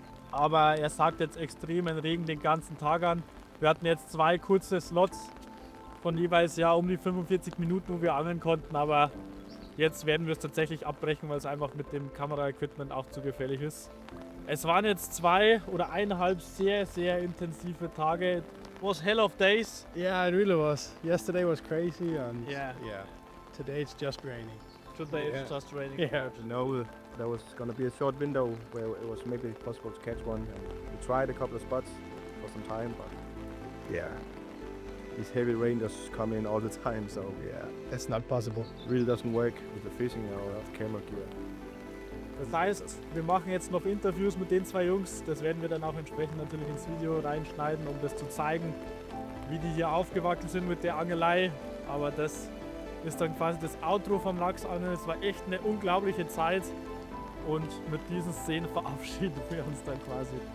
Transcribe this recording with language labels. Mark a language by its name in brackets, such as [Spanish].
[German] Aber er sagt jetzt extremen Regen den ganzen Tag an. Wir hatten jetzt 2 kurze Slots von jeweils ja um die 45 Minuten, wo wir angeln konnten. Aber jetzt werden wir es tatsächlich abbrechen, weil es einfach mit dem Kameraequipment auch zu gefährlich ist. Es waren jetzt 2 oder 1,5 sehr, sehr intensive Tage. [English] It was hell of days. Yeah, it really was. Yesterday was crazy, and Yeah. today it's just raining. Today Yeah. it's just raining. Yeah. To know there was going to be a short window where it was maybe possible to catch one. And we tried a couple of spots for some time, but yeah, this heavy rain does come in all the time, so yeah, It's not possible. really doesn't work with the fishing or camera gear. [German] Das heißt, wir machen jetzt noch Interviews mit den 2 Jungs. Das werden wir dann auch entsprechend natürlich ins Video reinschneiden, um das zu zeigen, wie die hier aufgewachsen sind mit der Angelei. Aber das ist dann quasi das Outro vom Lachsangeln. Es war echt eine unglaubliche Zeit. Und mit diesen Szenen verabschieden wir uns dann quasi.